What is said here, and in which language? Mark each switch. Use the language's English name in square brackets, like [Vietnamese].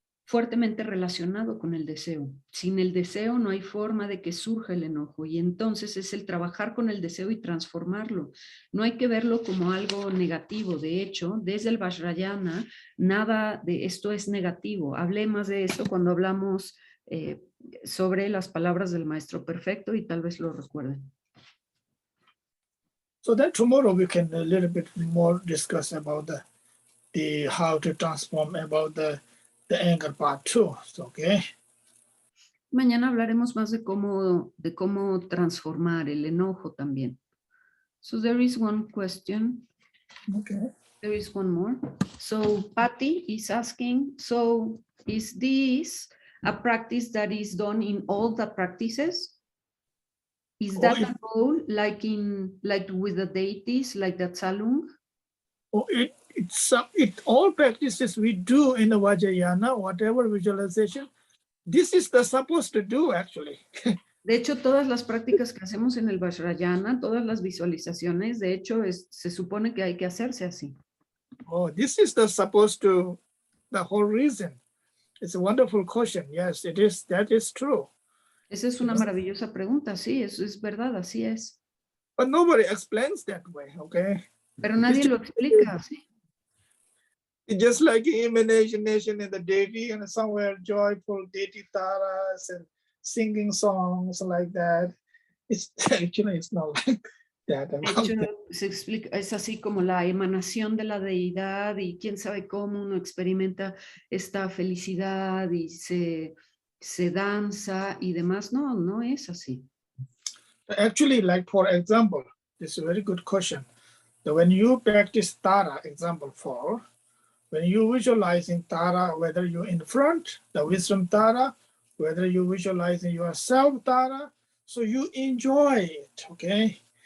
[Spanish] fuertemente relacionado con el deseo. Sin el deseo no hay forma de que surja el enojo y entonces es el trabajar con el deseo y transformarlo. No hay que verlo como algo negativo. De hecho, desde el Vajrayana, nada de esto es negativo. Hablé más de esto cuando hablamos sobre las palabras del Maestro Perfecto y tal vez lo recuerden. [English] So then tomorrow we can a little bit more discuss about the how to transform about the anger part too. So, okay. [Spanish] Mañana hablaremos más de cómo transformar el enojo también. [English] So there is one question. Okay. There is one more. So Patty is asking, so is this a practice that is done in all the practices? Is that a goal like with the deities, like the Tsalung? Oh, it all practices we do in the Vajrayana, whatever visualization, this is the supposed to do actually. [Spanish] De hecho, todas las prácticas que hacemos en el Vajrayana, todas las visualizaciones, de hecho, se supone que hay que hacerse así. [English] Oh, this is the supposed to, the whole reason. It's a wonderful question. Yes, it is. That is true. [Spanish] Esa es una maravillosa pregunta, sí, eso es verdad, así es. [English] But nobody explains that way, okay? [Spanish] Pero nadie lo explica, ¿sí? [English] It's just like imagination in the deity and somewhere joyful deity taras and singing songs like that. It's actually it's not like that. [Spanish] De hecho, se explica, es así como la emanación de la deidad y quién sabe cómo uno experimenta esta felicidad y se danza y demás. No, no es así. [English] Actually, like for example, this is a very good question. So when you practice Tara, example 4, when you visualizing Tara, whether you're in front, the wisdom Tara, whether you visualizing yourself Tara, so you enjoy it, okay?